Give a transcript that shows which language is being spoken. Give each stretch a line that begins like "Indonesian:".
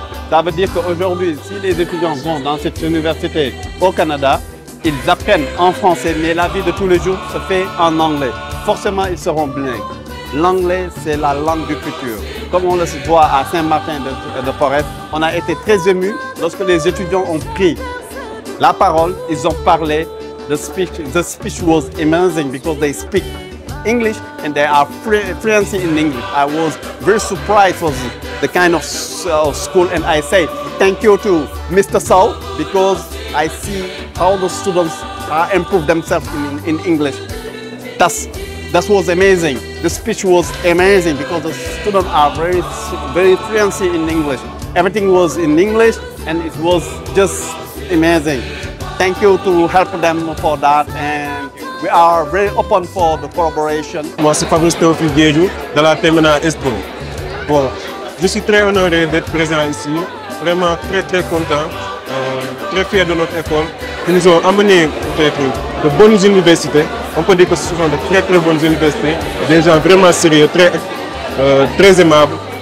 French: Ça veut dire qu'aujourd'hui, si les étudiants vont dans cette université au Canada, ils apprennent en français, mais la vie de tous les jours se fait en anglais. Forcément, ils seront bilingues. L'anglais, c'est la langue du futur. Comme on le voit à Saint-Martin-de-Porres, on a été très émus lorsque les étudiants ont pris la parole, ils ont parlé.
English: The speech was amazing because they speak English and they are fluent in English. I was very surprised for the kind of school, and I say thank you to Mr. Saul because I see how the students improve themselves in English. That was amazing. The speech was amazing because the students are very fluent in English. Everything was in English and it was just amazing. Thank you to help them for that, and we are very open for the collaboration.
French: Moi, c'est Fabrice Théophile Guédou de la terminale Espo. Bon, je suis très honoré d'être présent ici, vraiment très content, très fier de notre école. Ils nous ont amené de bonnes universités. On peut dire que ce sont de très bonnes universités, des gens vraiment sérieux, très aimables.